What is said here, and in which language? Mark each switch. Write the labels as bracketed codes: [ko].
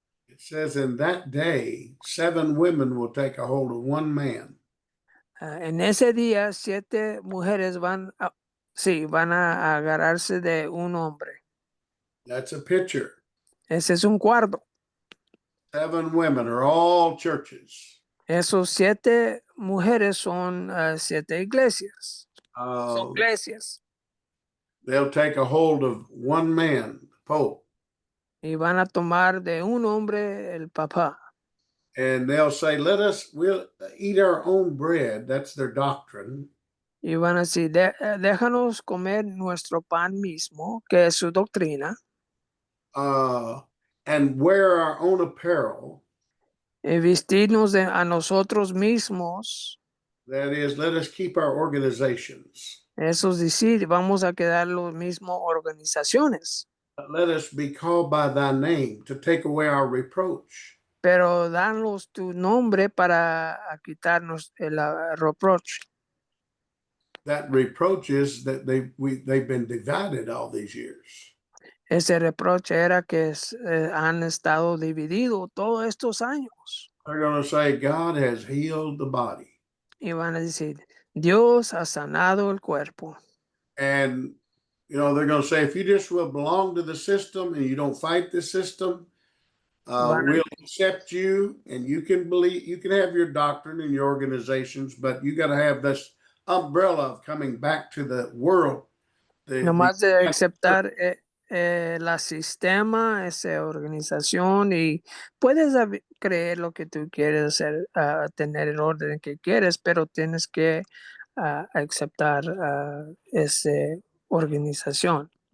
[en] It says, in that day, 7 women will take a hold of one man. [es] En ese día, 7 mujeres van a agarrarse de un hombre. [en] That's a picture. [es] Ese es un cuadro. [en] 7 women are all churches. [es] Esos 7 mujeres son 7 iglesias. Son iglesias. [en] They'll take a hold of one man, the Pope. [es] Y van a tomar de un hombre el papá. [en] And they'll say, we'll eat our own bread. That's their doctrine. [es] Y van a decir, déjanos comer nuestro pan mismo, que es su doctrina. [en] And wear our own apparel. [es] Y vestirnos a nosotros mismos. [en] That is, let us keep our organizations. [es] Eso es decir, vamos a quedar los mismos organizaciones. [en] Let us be called by thy name to take away our reproach. [es] Pero danos tu nombre para quitarnos el reproche. [en] That reproach is that they've been divided all these years. [es] Ese reproche era que han estado divididos todos estos años. [en] They're going to say, God has healed the body. [es] Y van a decir, Dios ha sanado el cuerpo. [en] And, you know, they're going to say, if you just will belong to the system and you don't fight the system, [es] Van a- [en] we'll accept you and you can believe, you can have your doctrine and your organizations, but you got to have this umbrella of coming back to the world. [es] Nomás de aceptar la sistema, esa organización, y puedes creer lo que tú quieres hacer, tener el orden que quieres, pero tienes que aceptar esa organización.